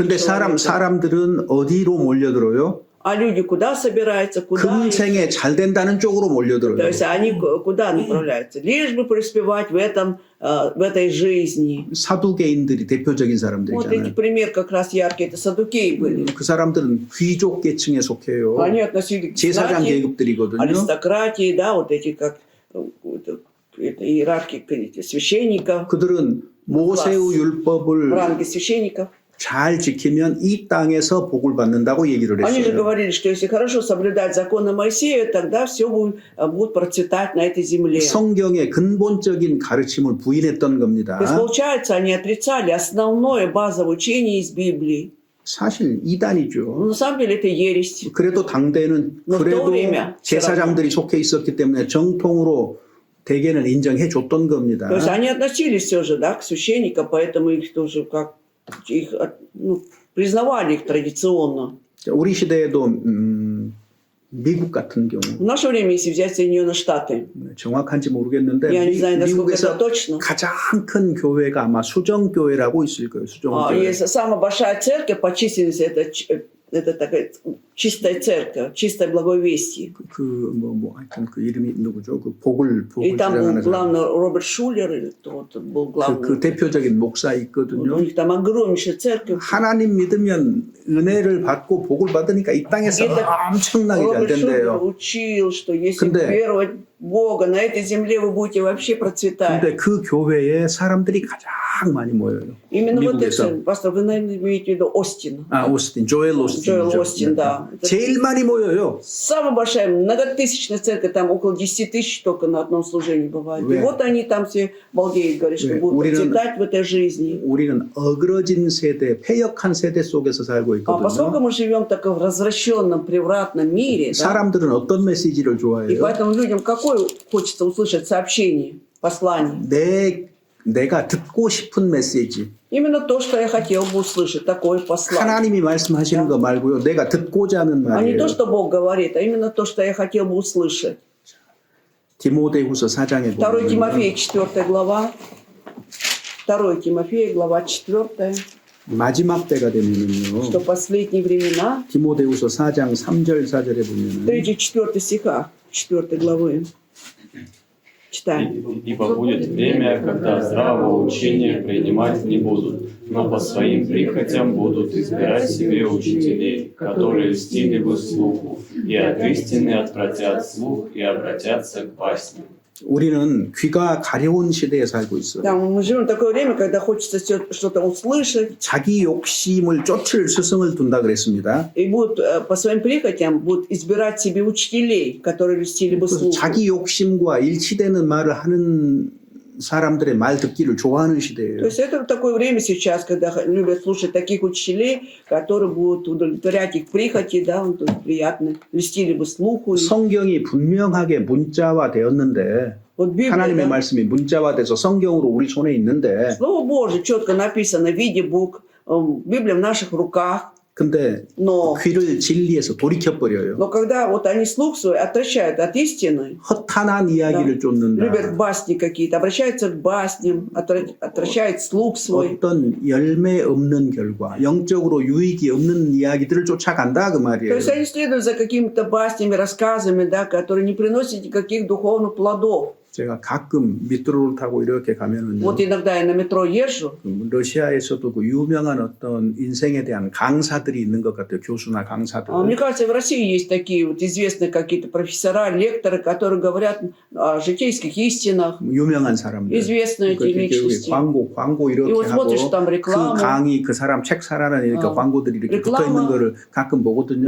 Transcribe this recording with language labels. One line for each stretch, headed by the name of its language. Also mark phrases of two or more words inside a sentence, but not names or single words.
Korean: 근데
Russian: человеков.
Korean: 사람들은 어디로 몰려들어요?
Russian: А люди куда собираются, куда?
Korean: 금생에 잘 된다는 쪽으로
Russian: То
Korean: 몰려들어요.
Russian: есть они куда направляются? Лишь бы преуспевать в этой жизни.
Korean: 사두개인들이 대표적인
Russian: Вот эти
Korean: 사람들이잖아요.
Russian: пример как раз яркие, это садукеи были.
Korean: 그 사람들은 귀족 계층에 속해요.
Russian: Они относились к
Korean: 제사장
Russian: знати,
Korean: 계급들이거든요.
Russian: аристократии, да, вот эти как это иерархии священников,
Korean: 그들은 모세의
Russian: в
Korean: 율법을
Russian: ранге священников.
Korean: 잘 지키면 이 땅에서 복을 받는다고 얘기를
Russian: Они же
Korean: 했어요.
Russian: говорили, что если хорошо соблюдать законы Моисея, тогда все будет процветать на этой земле.
Korean: 성경의 근본적인 가르침을 부인했던 겁니다.
Russian: То есть, получается, они отрицали основное базовое учение из Библии.
Korean: 사실 이단이죠.
Russian: Но на самом деле это ересь.
Korean: 그래도 당대는
Russian: Но в то
Korean: 그래도
Russian: время
Korean: 제사장들이 속해 있었기 때문에 정통으로 대개는 인정해 줬던 겁니다.
Russian: То есть они относились все же, да, к священникам, поэтому их тоже как их, ну, признавали их традиционно.
Korean: 우리 시대에도 미국 같은 경우
Russian: В наше время, если взять Соединенные Штаты,
Korean: 정확한지 모르겠는데
Russian: я не знаю, насколько это
Korean: 미국에서
Russian: точно.
Korean: 가장 큰 교회가 아마 수정교회라고 있을 거예요. 수정교회.
Russian: Есть самая большая церковь по численности, это такая чистая церковь, чистое благовестие.
Korean: 하여튼 그 이름이 누구죠? 그 복을
Russian: И там был
Korean: 주장하는 사람.
Russian: главный Роберт Шулер, или кто-то был главный.
Korean: 그 대표적인 목사
Russian: У
Korean: 있거든요.
Russian: них там огромнейшая церковь.
Korean: 하나님 믿으면 은혜를 받고 복을 받으니까 이 땅에서
Russian: Это
Korean: 엄청나게 잘
Russian: Роберт Шулер
Korean: 된대요.
Russian: учил, что если
Korean: 근데-
Russian: веровать в Бога, на этой земле вы будете вообще процветать.
Korean: 근데 그 교회에 사람들이 가장 많이 모여요.
Russian: Именно вот
Korean: 미국에서.
Russian: это, пастор, вы, наверное, имеете в виду Остин.
Korean: 조엘 오스틴.
Russian: Джоэл Остин, да. Это
Korean: 제일 많이 모여요.
Russian: самая большая, многотысячная церковь, там около 10 тысяч только на одном служении бывает. И
Korean: 왜?
Russian: вот они там все балдеют, говорят, что
Korean: 왜?
Russian: будут
Korean: 우리는- процветать в этой жизни. 우리는 어그러진 세대, 폐역한 세대 속에서 살고
Russian: А поскольку
Korean: 있거든요.
Russian: мы живем в таком развращенном, превратном мире, да,
Korean: 사람들은 어떤 메시지를
Russian: и
Korean: 좋아해요?
Russian: поэтому людям какое хочется услышать сообщение, послание?
Korean: 내가 듣고 싶은 메시지.
Russian: Именно то, что я хотел бы услышать, такое послание.
Korean: 하나님이 말씀하시는 거 말고요. 내가 듣고자 하는
Russian: А не
Korean: 말이에요.
Russian: то, что Бог говорит, а именно то, что я хотел бы услышать.
Korean: 디모데후서 4장에
Russian: 2
Korean: 보면
Russian: Тимофея, 4 глава. 2 Тимофея, глава 4.
Korean: 마지막 때가 되면은요.
Russian: Что последние времена,
Korean: 디모데후서 4장 3절 4절에 보면은
Russian: 3-4 стиха 4 главы. Читаем. Ибо будет время, когда здравого учения принимать не будут, но по своим прихотям будут избирать себе учителей, которые льстили бы слуху, и от истины отвратят слух и обратятся к басням.
Korean: 우리는 귀가 가려운 시대에 살고 있어요.
Russian: Да, мы живем в такое время, когда хочется что-то услышать,
Korean: 자기 욕심을 쫓을 스승을 둔다 그랬습니다.
Russian: и будут по своим прихотям будут избирать себе учителей, которые льстили бы
Korean: 그래서
Russian: слуху.
Korean: 자기 욕심과 일치되는 말을 하는 사람들의 말 듣기를 좋아하는
Russian: То
Korean: 시대예요.
Russian: есть это такое время сейчас, когда любят слушать таких учителей, которые будут удовлетворять их прихоти, да, приятно, льстили бы слуху.
Korean: 성경이 분명하게 문자화 되었는데
Russian: Вот Библия,
Korean: 하나님의
Russian: да,
Korean: 말씀이 문자화돼서 성경으로 우리 손에 있는데
Russian: Слово Божие четко написано в виде букв, Библия в наших руках.
Korean: 근데
Russian: Но,
Korean: 귀를 진리에서 돌이켜버려요.
Russian: но когда вот они слух свой отращают от истины,
Korean: 허탄한 이야기를 쫓는다.
Russian: любят басни какие-то, обращаются к басням, отращают слух свой.
Korean: 어떤 열매 없는 결과, 영적으로 유익이 없는 이야기들을 쫓아간다 그
Russian: То
Korean: 말이에요.
Russian: есть они следуют за какими-то баснями, рассказами, да, которые не приносят никаких духовных плодов.
Korean: 제가 가끔 мет로를 타고 이렇게 가면은요.
Russian: Вот иногда я на метро езжу,
Korean: 러시아에서도 그 유명한 어떤 인생에 대한 강사들이 있는 것 같아요. 교수나 강사들.
Russian: Мне кажется, в России есть такие вот известные какие-то профессора, лекторы, которые говорят о житейских истинах,
Korean: 유명한 사람들.
Russian: известные эти личности.
Korean: 광고 이렇게
Russian: И вот
Korean: 하고
Russian: смотришь там
Korean: 그
Russian: рекламу.
Korean: 강의 그 사람 책 사라는 이렇게 광고들이 이렇게
Russian: реклама.
Korean: 붙어 있는 거를 가끔 보거든요.